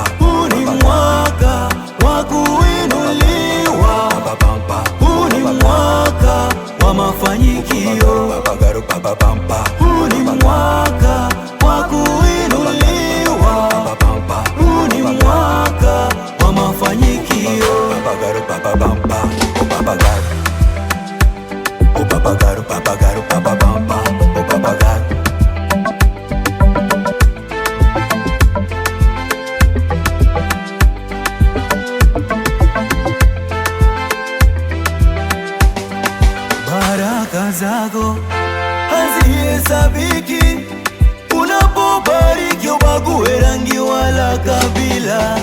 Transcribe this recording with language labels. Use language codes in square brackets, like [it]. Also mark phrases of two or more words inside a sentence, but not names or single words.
[sw] huu ni mwaka wa kuinuliwa, Papapampa. huu ni mwaka wa mafanikio, Papagaio, papapampa. huu ni mwaka wa kuinuliwa, Papapampa. huu ni mwaka wa mafanikio. Papagaio, papapampa. [pt] O papagaio, o papagaio, papagaio, papapampa. O papagaio. [sw] Baraka zako hazihesabiki, unapobariki ubague rangi wala kabila.